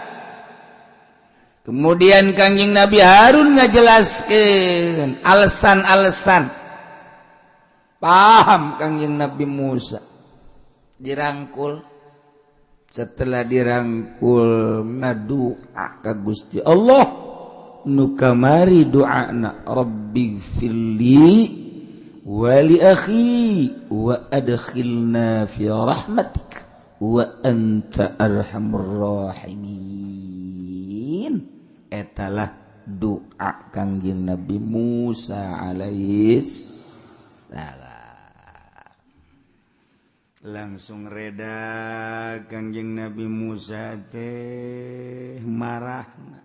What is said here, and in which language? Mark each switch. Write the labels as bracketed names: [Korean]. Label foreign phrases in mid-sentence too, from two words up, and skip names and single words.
[Sundanese] Kemudian Kangjeng Nabi Harun ngajelaskeun alasan-alasan. Paham Kangjeng Nabi Musa. Dirangkul. Setelah dirangkul ngadoa ka Gusti Allah. Nu kamari doana [Arabic] رب اغفر لي ولأخي وأدخلنا في رحمتك وأنت أرحم الراحمين. [Sundanese] Etalah doa Kangjeng Nabi Musa [Arabic] عليه السلام. [Sundanese] Langsung reda Kangjeng Nabi Musa teh marahna.